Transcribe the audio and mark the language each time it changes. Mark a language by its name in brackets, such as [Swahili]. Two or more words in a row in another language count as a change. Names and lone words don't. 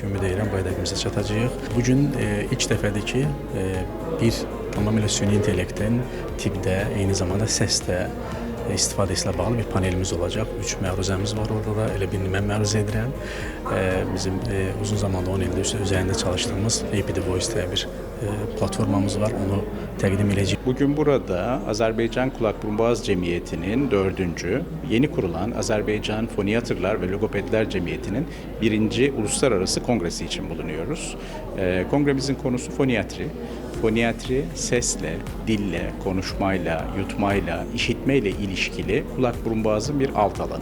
[Azerbaijani] Ümid edirəm bu hədəfimizə çatacağıq. Bugün ilk dəfədir ki, bir tamamilə süni intellektin tibbdə, eyni zamanda səsdə istifadəsilə bağlı bir panelimiz olacaq. 3 məruzəmiz var orada da. Elə birini mən məruzə edirəm. Bizim uzun zamanda 10 ildir üzərində çalışdığımız APD Voice diye bir platformamız var. Onu təqdim edəcəyik. [Turkish] Bugün burada Azerbaycan Kulak Burun Boğaz Cemiyeti'nin 4. yeni kurulan Azerbaycan Foniatrlar ve Logopedler Cemiyeti'nin 1. Uluslararası Kongresi için bulunuyoruz. Kongremizin konusu foniatri. Foniatri sesle, dille, konuşmayla, yutmayla, işitmeyle ilişkili kulak burun boğazın bir alt alanı.